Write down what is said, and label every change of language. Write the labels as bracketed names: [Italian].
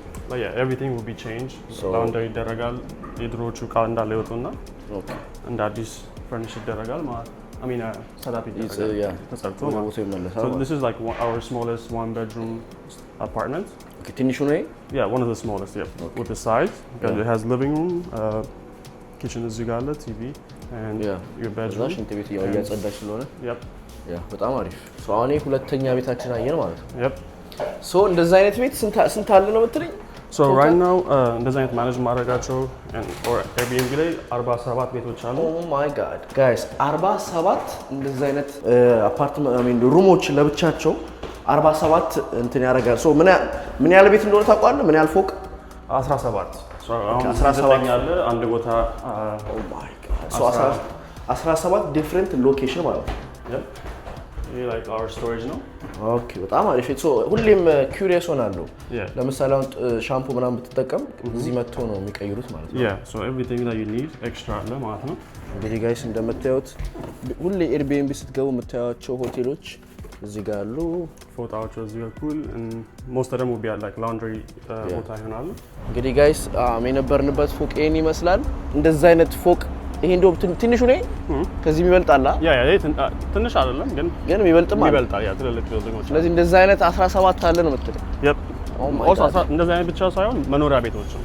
[English] but everything will be changed. [Amharic] laundry ይደረጋል። የድሮቹ ዕቃ እንዳለ ይወጡና እንደ አዲስ furnish ይደረጋል ማለት I mean set up ይደረጋል ተሰርቶ ማለት ነው። [English] So this is like our smallest 1 bedroom apartment. [Amharic] ትንሹ ነው? [English] Yeah, one of the smallest, with the size because it has living room, kitchen [Amharic] እዚህ ጋር አለ፣ [English] TV and your bedroom [Amharic] ሽንት ቤት ያጸዳች ስለሆነ [English] yep [Amharic] በጣም አሪፍ ሶ አሁን ሁለተኛ ቤታችን አየን ማለት ነው [English] yep [Amharic] ሶ እንደዛ አይነት ቤት ስንት አለ ነው የምትለኝ [English] So right now [Amharic] እንደዛ አይነት ማኔጅ ማድረጋቸው or Airbnb ላይ 47 ቤቶች አሉ [English] Oh my god guys [Amharic] 47 እንደዛ አይነት አፓርትመንት ሩሞች ለብቻቸው 47 እንትን ያደርጋል ሶ ምን ያህል ቤት እንደሆነ ታውቃለህ ምን ያህል ፎቅ 17 so አሁን 17 ያለ አንድ ቦታ [English] Oh my god so 17 different location [Amharic] ማለት ነው [English] yep like our storage ነው [Amharic] ኦኬ በጣም አሪፍ ሶ ሁሌም ኩሪየስ ሆናለሁ ለምሳሌ አሁን ሻምፑ ምናምን ብትጠቀም እዚህ መጥቶ ነው የሚቀይሩት ማለት ነው [English] yeah so everything that you need extra [Amharic] አለ ማለት ነው እንግዲህ ጋይስ እንደምታዩት ሁሌ ኤርቢኤንቢ ስትገቡ የምታዩቸው ሆቴሎች እዚህ ጋር አሉ ፎጣዎች እዚህ በኩል [English] most of them will be at like laundry [Amharic] ቦታ ይሆናሉ እንግዲህ ጋይስ የነበርንበት ፎቅ ይሄን ይመስላል እንደዛ አይነት ፎቅ ይሄ እንደው ትንሹ ነው ከዚህ ይበልጣል ያ ትንሽ አይደለም ግን ይበልጣል ያ ትልልቅ ቢልዲንጎች ስለዚህ እንደዛ አይነት 17 አለ ነው የምትለው yep እንደዛ አይነት ብቻ ሳይሆን መኖሪያ ቤቶች